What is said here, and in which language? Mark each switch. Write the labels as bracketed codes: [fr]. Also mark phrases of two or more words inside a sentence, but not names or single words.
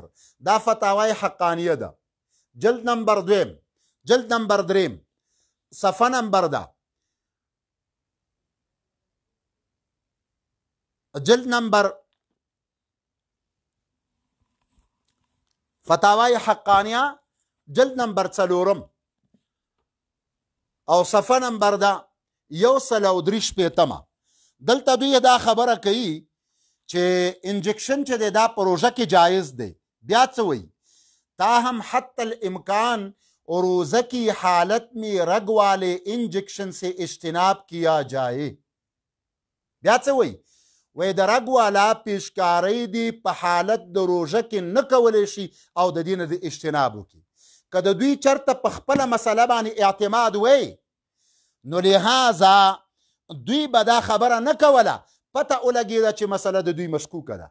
[ps] دا فتاوای حقانیه ده، جلد نمبر 2، جلد نمبر 3، صفحه نمبر ده، جلد نمبر فتاوای حقانیه جلد نمبر 4 او صفحه نمبر ده 133. دلته دوی دا خبره کوي چې انجکشن چې دی دا په روژه کې جایز دی. بیا څه وایي؟ [ur] تاہم حتی الامکان روزہ کی حالت میں رگ والے انجیکشن سے اجتناب کیا جائے. [ps] بیا څه وایي؟ وایي د [ur] رگ والا [ps] پیشکاری دی په حالت د روژه کې نه کولی شي او د دې نه د اجتناب وکړي. که د دوی چرته په خپله مسله باندې اعتماد وی نو لهذا دوی به دا خبره نه کوله، پته ولګېده چې مسله د دوی مشکوکه ده.